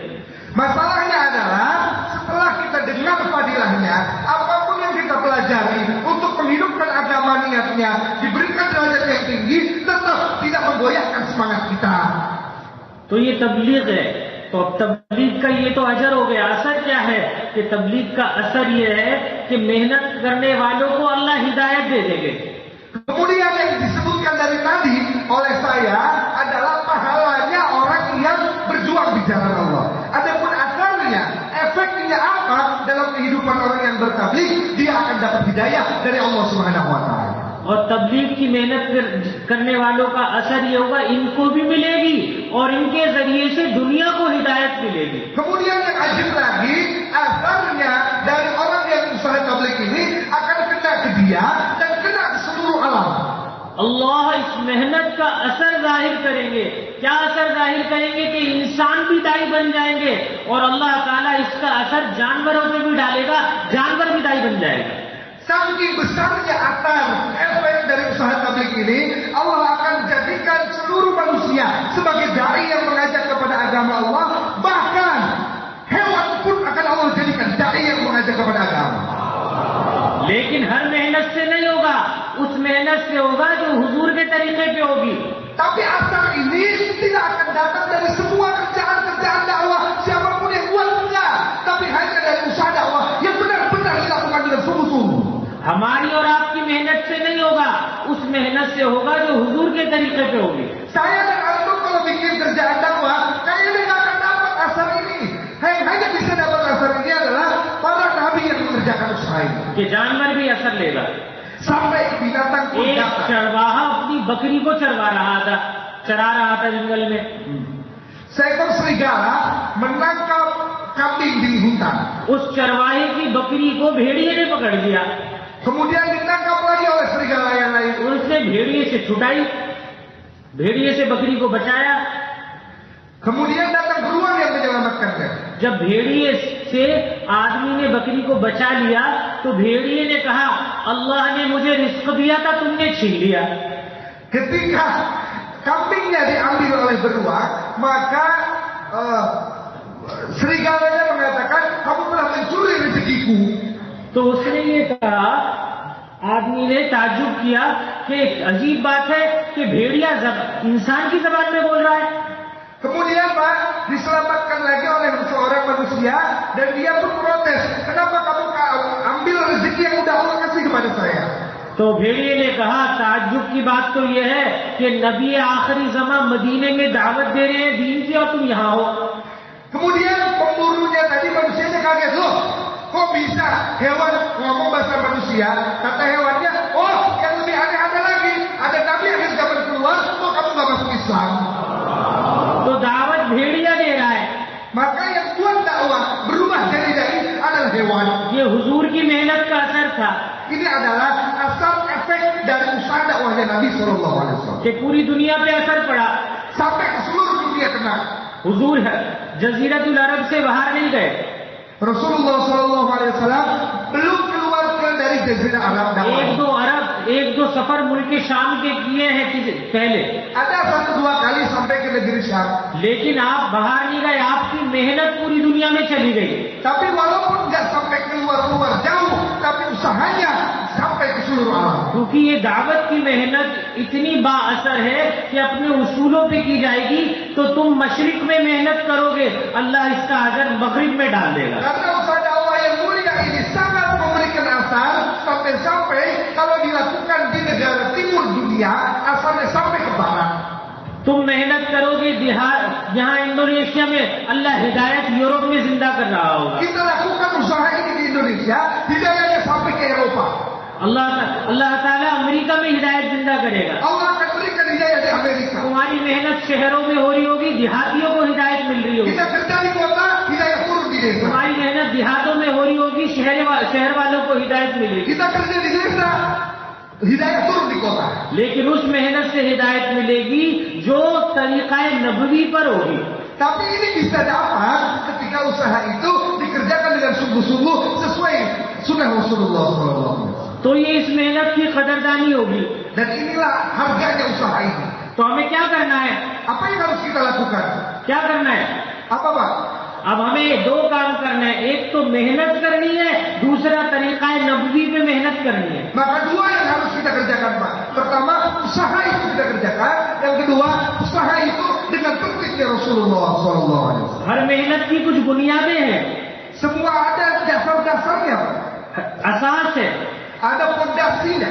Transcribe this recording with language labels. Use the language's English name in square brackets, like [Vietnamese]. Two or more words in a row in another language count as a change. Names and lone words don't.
[Indonesian] Masalahnya adalah setelah kita dengar fadilahnya, apapun yang kita pelajari untuk menghidupkan agama niatnya, diberikan derajat yang tinggi, tetap tidak menggoyahkan semangat kita. [Hindi] तो ये तबलीग है. तो तबलीग का ये तो अजर हो गया. असर क्या है कि तबलीग का असर ये है कि मेहनत करने वालों को अल्लाह हिदायत दे देंगे. [Indonesian] Kemudian yang disebutkan dari tadi oleh saya adalah pahalanya orang yang berjuang di jalan Allah. Adapun asarnya, efeknya apa dalam kehidupan orang yang bertabligh, dia akan dapat hidayah dari Allah [Arabic] سبحانه وتعالى. [Hindi] और तबलीग की मेहनत करने वालों का असर ये होगा, इनको भी मिलेगी और इनके जरिए से दुनिया को हिदायत मिलेगी. [Indonesian] Kemudian yang ajib lagi, asarnya dari orang yang usaha tabligh ini akan kena ke dia dan kena ke seluruh alam. [Hindi] अल्लाह इस मेहनत का असर जाहिर करेंगे. क्या असर जाहिर करेंगे कि इंसान भी दाई बन जाएंगे और अल्लाह ताला इसका असर जानवरों पे भी डालेगा, जानवर भी दाई बन जाएगा. [Indonesian] Saking besarnya asar efek dari usaha tabligh ini, Allah akan jadikan seluruh manusia sebagai dai yang mengajak kepada agama Allah. Bahkan hewan pun akan Allah jadikan dai yang mengajak kepada agama. [Hindi] लेकिन हर मेहनत से नहीं होगा, उस मेहनत से होगा जो हुजूर के तरीके पे होगी. [Indonesian] Tapi asar ini tidak akan datang dari semua kerjaan-kerjaan dakwah siapapun yang buatnya, tapi hanya dari usaha dakwah yang benar-benar dilakukan dengan sungguh-sungguh. [Hindi] हमारी और आपकी मेहनत से नहीं होगा, उस मेहनत से होगा जो हुजूर के तरीके पे होगी. [Indonesian] Saya dan antum kalau bikin kerjaan dakwah, kayaknya nggak akan dapat asar ini. Hanya bisa dapat asar ini adalah para nabi yang mengerjakan usaha ini. [Hindi] कि जानवर भी असर लेगा. [Indonesian] sampai binatang pun एक dapat. [Hindi] चरवाहा अपनी बकरी को चरा रहा था जंगल में. [Indonesian] Seekor serigala menangkap kambing di hutan. [Hindi] उस चरवाहे की बकरी को भेड़िए ने पकड़ लिया. [Indonesian] Kemudian ditangkap lagi oleh serigala yang lain. [Hindi] उसने भेड़िए से छुटाई, भेड़िए से बकरी को बचाया. [Indonesian] Kemudian datang beruang yang menyelamatkannya. [Hindi] जब भेड़िए से आदमी ने बकरी को बचा लिया तो भेड़िए ने कहा, अल्लाह ने मुझे रिस्क दिया था, तुमने छीन लिया. [Indonesian] Ketika kambingnya diambil oleh beruang, maka serigalanya mengatakan, kamu telah mencuri rezekiku. [Hindi] तो उसने ये कहा, आदमी ने ताज्जुब किया कि अजीब बात है कि भेड़िया इंसान की जबान में बोल रहा है। [Indonesian] Kemudian Pak diselamatkan lagi oleh seorang manusia dan dia pun protes, kenapa kamu ambil rezeki yang udah Allah kasih kepada saya? [Hindi] तो भेड़िए ने कहा, ताज्जुब की बात तो यह है कि नबी आखिरी ज़मां मदीने में दावत दे रहे हैं दीन की और तुम यहाँ हो। [Indonesian] Kemudian pemburunya tadi manusianya kaget, loh kok bisa hewan ngomong bahasa manusia? Kata hewannya, oh yang lebih aneh ada lagi, ada nabi akhir zaman keluar, kok kamu gak masuk Islam? [Hindi] तो दावत भेड़िया दे रहा है, [Indonesian] Maka yang buat dakwah berubah jadi adalah hewan. [Hindi] ये हुजूर की मेहनत का असर था [Indonesian] Ini adalah asal efek dari usaha dakwahnya Nabi SAW. [Hindi] कि पूरी दुनिया पे असर पड़ा। [Indonesian] Sampai ke seluruh dunia kena. [Hindi] हुजूर जजीरतुल अरब से बाहर नहीं गए। [Indonesian] Rasulullah SAW belum keluar dari Jazirah Arab dakwah. [Hindi] एक दो सफर मुल्क शाम के किए हैं पहले, [Indonesian] Ada 1-2 kali sampai ke negeri Syam. [Hindi] लेकिन आप बाहर नहीं गए, आपकी मेहनत पूरी दुनिया में चली गई। [Indonesian] Tapi walaupun nggak sampai keluar jauh, tapi usahanya sampai ke seluruh alam. [Hindi] क्योंकि ये दावत की मेहनत इतनी बाअसर है कि अपने उसूलों पे की जाएगी तो तुम मशरिक में मेहनत करोगे, अल्लाह इसका अजर मगरिब में डाल देगा। [Indonesian] Karena usaha dakwah yang mulia ini sangat memberikan asar sampai kalau dilakukan di negara timur dunia, asarnya sampai ke barat. [Hindi] तुम मेहनत करोगे यहाँ इंडोनेशिया में, अल्लाह हिदायत यूरोप में जिंदा कर रहा होगा। [Indonesian] Kita lakukan usaha ini di Indonesia, hidayahnya sampai ke Eropa. [Hindi] अल्लाह ताला अमेरिका में हिदायत जिंदा करेगा। [Indonesian] Allah akan berikan hidayah di Amerika. [Hindi] तुम्हारी मेहनत शहरों में हो रही होगी, देहातियों को हिदायत मिल रही होगी। [Indonesian] Kita kerja di kota, hidayah turun di desa. [Hindi] तुम्हारी मेहनत देहातों में हो रही होगी, शहर वालों को हिदायत मिलेगी। [Indonesian] Kita kerja di desa, hidayah turun di kota. [Hindi] लेकिन उस मेहनत से हिदायत मिलेगी जो तरीक़ा नबवी पर होगी। [Indonesian] Tapi ini bisa dapat ketika usaha itu dikerjakan dengan sungguh-sungguh sesuai sunnah Rasulullah SAW. [Hindi] तो ये इस मेहनत की कदरदानी होगी। [Indonesian] Dan inilah harganya usaha ini. [Hindi] तो हमें क्या करना है? [Indonesian] Apa yang harus kita lakukan? [Hindi] क्या करना है? [Indonesian] Apa Pak? [Hindi] अब हमें 2 काम करना है, एक तो मेहनत करनी है, दूसरा तरीक़ा नबवी पे मेहनत करनी है। [Indonesian] Maka 2 yang harus kita kerjakan Pak. Pertama, usaha itu kita kerjakan. Yang kedua, usaha itu dengan tertibnya Rasulullah SAW. [Hindi] हर मेहनत की कुछ बुनियादें हैं, [Indonesian] Semua ada dasar-dasarnya, [Hindi] असास है। [Indonesian] ada fondasinya.